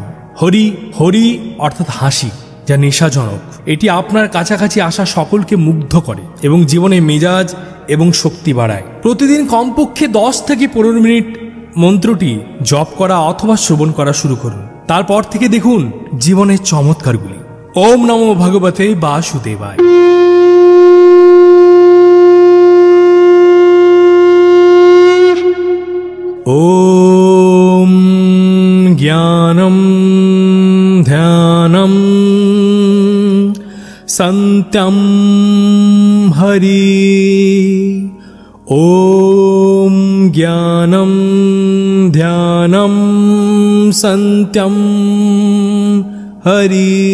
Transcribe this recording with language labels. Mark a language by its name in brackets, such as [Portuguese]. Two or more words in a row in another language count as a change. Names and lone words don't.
[Bangla] হরি, হরি অর্থাৎ হাসি, যা নেশাজনক। এটি আপনার কাছাকাছি আসা সকলকে মুগ্ধ করে এবং জীবনে মেজাজ এবং শক্তি বাড়ায়। প্রতিদিন কমপক্ষে 10 থেকে 15 মিনিট মন্ত্রটি জপ করা অথবা শ্রবণ করা শুরু করুন। তারপর থেকে দেখুন জীবনের চমৎকারগুলি। [Sanskrit] ওম নমো ভগবতে বাসুদেবায়। ওম জ্ঞানম, ধ্যানম, শান্ত্যম, হরি। ওম জ্ঞানম, ধ্যানম, শান্ত্যম, হরি।